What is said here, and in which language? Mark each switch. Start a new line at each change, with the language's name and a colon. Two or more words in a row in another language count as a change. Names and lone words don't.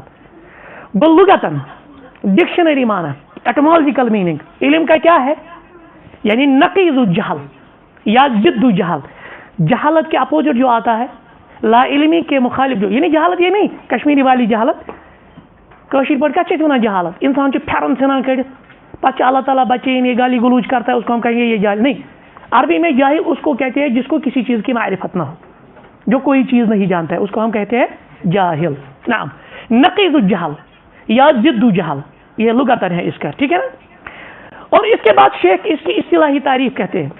Urdu: بلغتاً ڈکشنری معنی،
English: etymological meaning
Urdu: علم کا کیا ہے؟
Arabic: یعنی نقیض الجہل یا ضد جہل.
Urdu: جہالت کے اپوزٹ جو آتا ہے، لا علمی کے مخالف جو، یعنی جہالت یہ نہیں کشمیری والی جہالت.
Kashmiri: کشیر پہ کیا ونان جہالت؟ انسان پھرن ژھنان کڑت،
Urdu: پتہ اللہ تعالیٰ بچے یہ گالی گلوچ کرتا ہے، اس کو ہم کہیں گے یہ جاہل. نہیں، عربی میں جاہل اس کو کہتے ہیں جس کو کسی چیز کی معرفت نہ ہو، جو کوئی چیز نہیں جانتا ہے، اس کو ہم کہتے ہیں جاہل. نعم.
Arabic: نقیض الجہل یا ضد جہل،
Urdu: یہ لغتاً ہے اس کا، ٹھیک ہے نا. اور اس کے بعد شیخ اس کی اصطلاحی تعریف کہتے ہیں.